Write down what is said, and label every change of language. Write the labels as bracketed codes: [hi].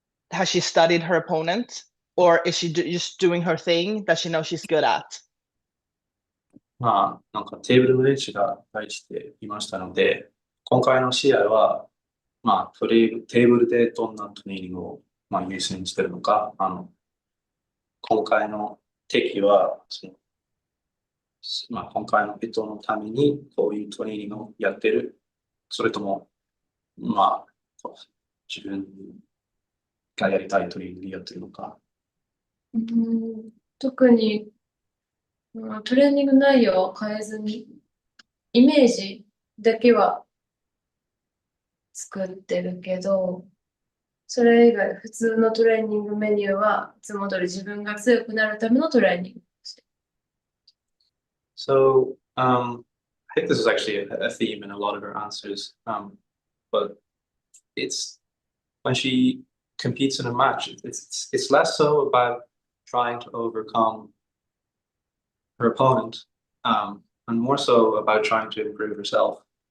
[en] Has she studied her opponent, or is she just doing her thing that she knows she's good at? [ja] テーブルの練習が大事でいましたので、今回の試合は、テーブルでどんなトレーニングを優先してるのか、今回の敵はまあ、今回の人のためにこういうトレーニングをやってる。それとも、まあ、自分がやりたいトレーニングやってるのか。特に、トレーニング内容は変えずに、イメージだけは作ってるけど、それ以外、普通のトレーニングメニューはいつも通り自分が強くなるためのトレーニング。 [en] So, I think this is actually a theme in a lot of her answers. But it's when she competes in a match, it's less so about trying to overcome her opponent, and more so about trying to improve herself.